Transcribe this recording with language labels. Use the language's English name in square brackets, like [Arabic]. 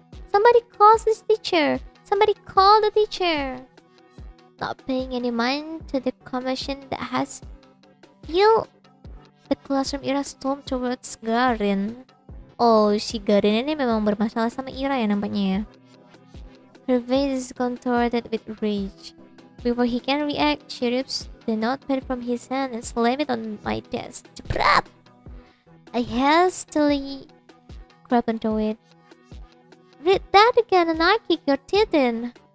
[English] Somebody calls this teacher. Somebody call the teacher. Not paying any mind to the commotion that has filled the classroom, Ira stormed towards Garin. [Indonesian] Oh, si Garin ini memang bermasalah sama Ira ya nampaknya ya. [English] Her face is contorted with rage. Before he can react, she rips the notepad from his hand and slams it on my desk. Jeprat! I hastily grab onto it. Read that again and I kick your teeth in.